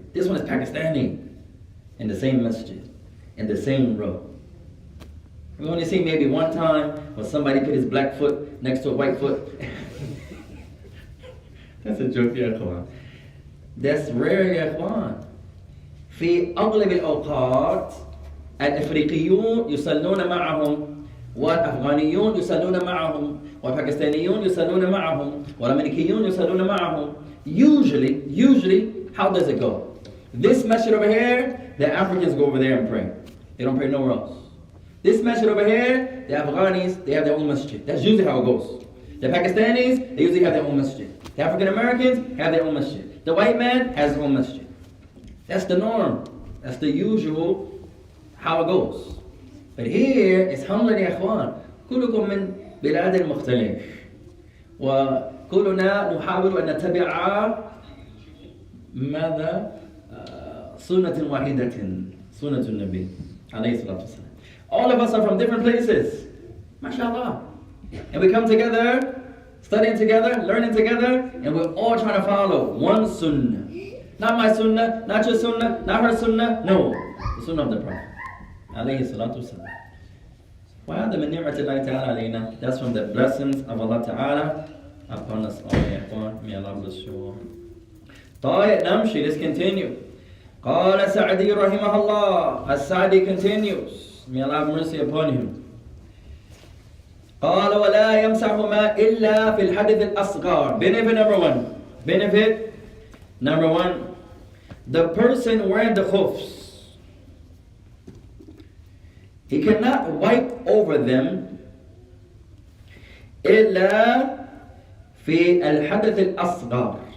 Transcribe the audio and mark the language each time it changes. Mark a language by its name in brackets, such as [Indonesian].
[English] This one is Pakistani, in the same masjid, in the same row. We only see maybe one time when somebody put his black foot next to a white foot. That's a joke, يا إخوان. That's rare, يا إخوان. [Arabic] في أغلب الأوقات الأفريقيون يصلون معهم والأفغانيون يصلون معهم والباكستانيون يصلون معهم والأمريكيون يصلون معهم. [English] Usually, how does it go? This masjid over here, the Africans go over there and pray. They don't pray nowhere else. This masjid over here, the Afghanis, they have their own masjid. That's usually how it goes. The Pakistanis, they usually have their own masjid. The African Americans have their own masjid. The white man has his own masjid. That's the norm. That's the usual how it goes. But here, it's حملا يا إخوان. [Arabic] كلكم من بلاد مختلف. وكلنا نحاول أن نتبع ماذا؟ سنة واحدة. سنة النبي عليه الصلاة والسلام. [English] All of us are from different places. MashaAllah. And we come together, studying together, learning together, and we're all trying to follow one sunnah. Not my sunnah, not your sunnah, not her sunnah. No, the sunnah of the Prophet. عليه الصلاة والسلام. [Arabic] وهذا من نعمة الله تعالى علينا. [English] That's from the blessings of Allah Ta'ala upon us all. يا إخوان. May Allah bless you all. [Arabic] طيب نمشي. [English] Let's continue. [Arabic] قال سعدي رحمه الله. [English] As-Sa'di continues. May Allah have mercy upon him. [Arabic] قال ولا يمسحهما إلا في الحدث الأصغر. [English] Benefit number 1. Benefit number 1. The person wearing the khufs, he cannot wipe over them [Arabic] إلا في الحدث الأصغر.